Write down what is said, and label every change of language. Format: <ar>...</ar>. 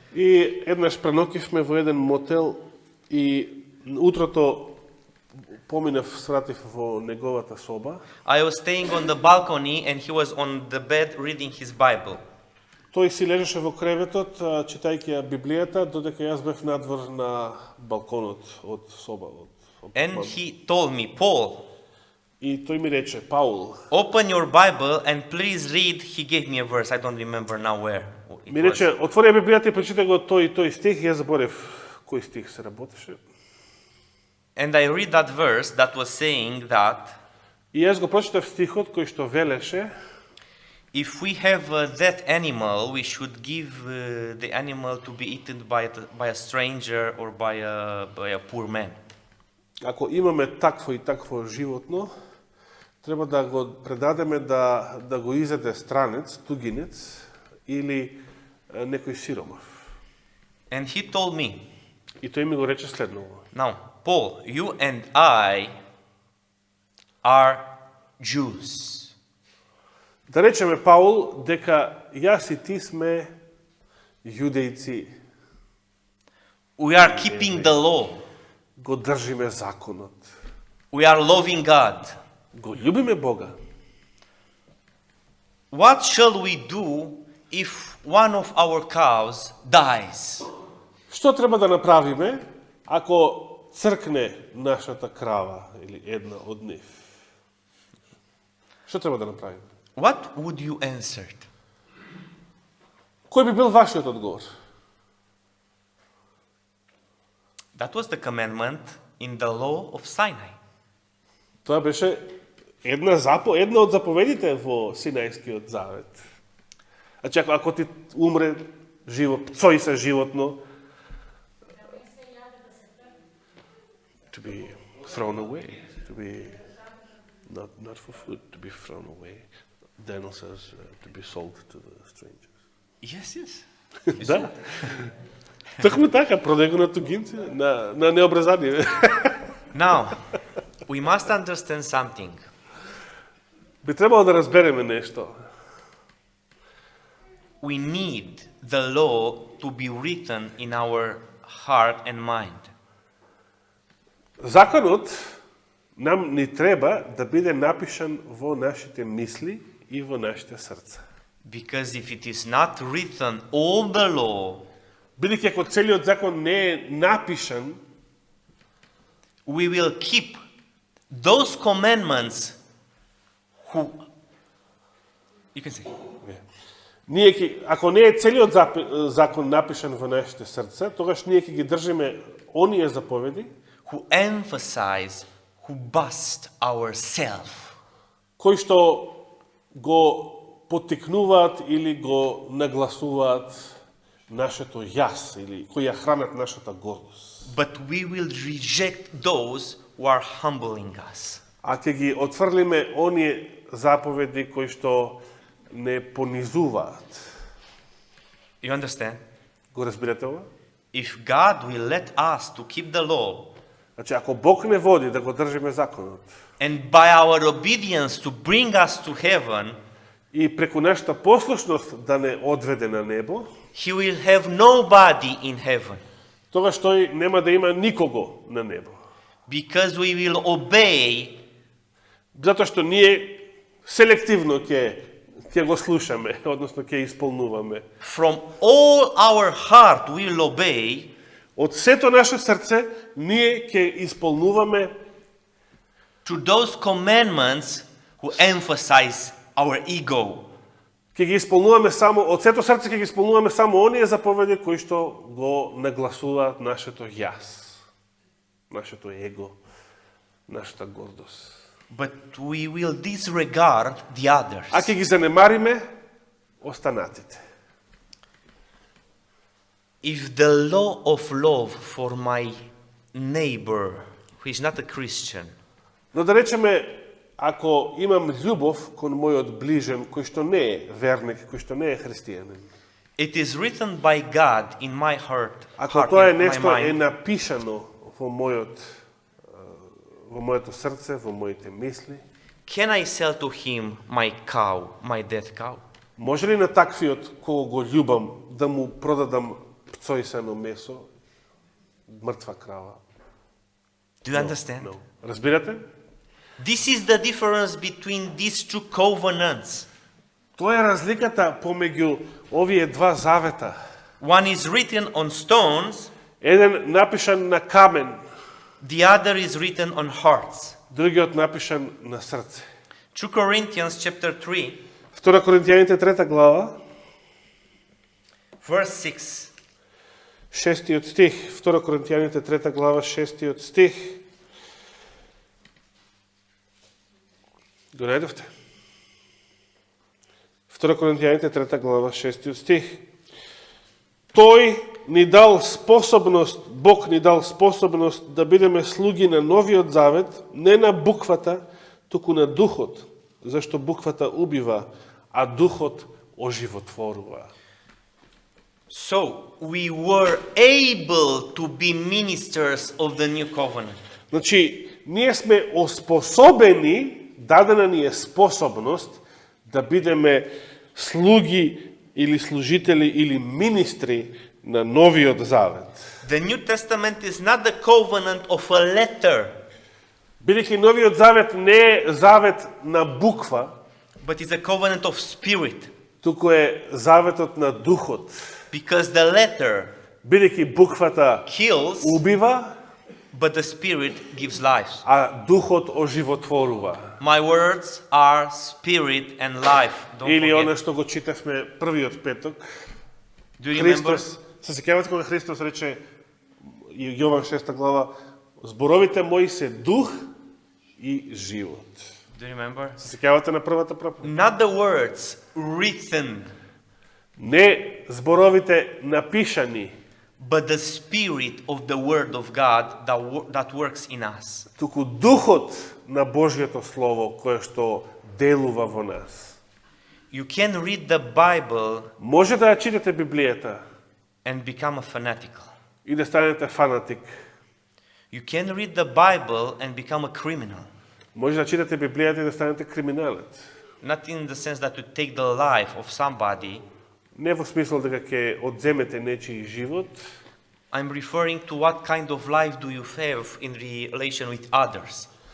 <mk>и еднаш преноќивме во еден мотел и утрото поминав, свратив во неговата соба.</mk> <en>I was staying on the balcony and he was on the bed reading his Bible.</en> <mk>Тој си лежеше во креветот, читајќи ја Библијата, додека јас бев надвор на балконот од соба.</mk> <en>And he told me, Paul,</en> <mk>И тој ми рече, Паул,</mk> <en>open your Bible and please read. He gave me a verse, I don't remember now where it</en> <mk>ми</mk> <en>was.</en> <mk>рече, отвори ја Библијата и прочитај го тој и тој стих, јас заборев кој стих се работеше.</mk> <en>And I read that verse that was saying that</en> <mk>И јас го прочитав стихот кој што велеше,</mk> <en>if we have a dead animal, we should give the animal to be eaten by a stranger or by a poor man.</en> <mk>ако имаме такво и такво животно, треба да го предадеме да го изеде странец, тугинец или некој сиромав.</mk> <en>And he told me,</en> <mk>И тој ми го рече следново.</mk> <en>now, Paul, you and I are Jews.</en> <mk>Да речеме, Паул, дека јас и ти сме јудејци,</mk> <en>We are keeping the law.</en> <mk>го држиме законот,</mk> <en>We are loving God.</en> <mk>го љубиме Бога.</mk> <en>What shall we do if one of our cows dies?</en> <mk>Што треба да направиме ако цркне нашата крава или една од нив? Што треба да направиме?</mk> <en>What would you answer?</en> <mk>Кој би бил вашиот одговор?</mk> <en>That was the commandment in the law of Sinai.</en> <mk>Тоа беше една од заповедите во Синајскиот завет. Значи, ако ти умре пцој се животно,</mk> <en>to be thrown away, to be not for food, to be thrown away. Daniel says to be sold to the strangers. Yes.</en> <mk>Да. Токму така, продај го на тугинци, на необразани.</mk> <en>Now, we must understand something.</en> <mk>Би требало да разбереме нешто.</mk> <en>We need the law to be written in our heart and mind.</en> <mk>Законот нам ни треба да биде напишан во нашите мисли и во нашите срца.</mk> <en>Because if it is not written, all the law,</en> <mk>Бидејќи ако целиот закон не е напишан,</mk> <en>we will keep those commandments who, you can say,</en> <mk>ако не е целиот закон напишан во нашите срца, тогаш ние ќе ги држиме оние заповеди</mk> <en>who emphasize, who bust ourself.</en> <mk>кои што го поттикнуваат или го нагласуваат нашето јас или кои ја хранат нашата гордост.</mk> <en>But we will reject those who are humbling us.</en> <mk>А ќе ги отфрлиме оние заповеди кои што не понизуваат.</mk> <en>You understand?</en> <mk>Го разбирате ова?</mk> <en>If God will let us to keep the law,</en> <mk>Значи, ако Бог не води да го држиме законот</mk> <en>and by our obedience to bring us to heaven,</en> <mk>и преку нашата послушност да не одведе на небо,</mk> <en>He will have nobody in heaven.</en> <mk>тогаш тој нема да има никого на небо.</mk> <en>Because we will obey</en> <mk>Затоа што ние селективно ќе го слушаме, односно ќе исполнуваме.</mk> <en>From all our heart we will obey,</en> <mk>Од сето наше срце ние ќе исполнуваме</mk> <en>to those commandments who emphasize our ego.</en> <mk>ќе ги исполнуваме само од сето срце ќе ги исполнуваме само оние заповеди кои што го нагласуваат нашето јас, нашето его, нашата гордост.</mk> <en>But we will disregard the others.</en> <mk>А ќе ги занемариме останатите.</mk> <en>If the law of love for my neighbor, who is not a Christian,</en> <mk>Но да речеме, ако имам љубов кон мојот ближен кој што не е верник, кој што не е христијанин,</mk> <en>it is written by God in my heart,</en> <mk>ако тоа е</mk> <en>in my</en> <mk>нешто е</mk> <en>mind,</en> <mk>напишано во моето срце, во моите мисли,</mk> <en>can I sell to him my cow, my dead cow?</en> <mk>може ли на таквиот кого го љубам да му продадам пцојсано месо, мртва крава?</mk> <en>Do you understand? No.</en> <mk>Разбирате?</mk> <en>This is the difference between these two covenants.</en> <mk>Тоа е разликата помеѓу овие два завета.</mk> <en>One is written on stones,</en> <mk>Еден напишан на камен,</mk> <en>the other is written on hearts.</en> <mk>другиот напишан на срце.</mk> <en>2 Corinthians chapter 3,</en> <mk>2 Коринтијаните 3 глава,</mk> <en>verse 6.</en> <mk>6 стих. 2 Коринтијаните 3 глава, 6 стих. Го најдовте? 2 Коринтијаните 3 глава, 6 стих. Тој ни дал способност, Бог ни дал способност да бидеме слуги на новиот завет, не на буквата, туку на духот, зашто буквата убива, а духот оживотворува.</mk> <en>So we were able to be ministers of the new covenant.</en> <mk>Значи, ние сме оспособени, дадена ни е способност да бидеме слуги или служители или министри на новиот завет.</mk> <en>The New Testament is not the covenant of a letter,</en> <mk>Бидејќи новиот завет не е завет на буква,</mk> <en>but is a covenant of spirit.</en> <mk>туку е заветот на духот.</mk> <en>Because the letter</en> <mk>Бидејќи буквата</mk> <en>kills,</en> <mk>убива,</mk> <en>but the spirit gives life.</en> <mk>а духот оживотворува.</mk> <en>My words are spirit and life. Don't</en> <mk>Или</mk> <en>forget.</en> <mk>оно што го читавме првиот петок,</mk> <en>Do you remember?</en> <mk>Христос, се сеќавате кога Христос рече, Јован 6 глава, зборовите мои се дух и живот.</mk> <en>Do you remember?</en> <mk>Се сеќавате на првата проповед?</mk> <en>Not the words written,</en> <mk>Не зборовите напишани,</mk> <en>but the spirit of the word of God that works in us.</en> <mk>туку духот на Божјото слово кое што делува во нас.</mk> <en>You can read the Bible</en> <mk>Може да ја читате Библијата</mk> <en>and become a fanatical.</en> <mk>и да станете фанатик.</mk> <en>You can read the Bible and become a criminal.</en> <mk>Може да читате Библијата и да станете криминалец.</mk> <en>Not in the sense that you take the life of somebody.</en> <mk>Не во смисол дека ќе одземете нечiji живот,</mk> <en>I'm referring to what kind of life do you have in relation with others.</en>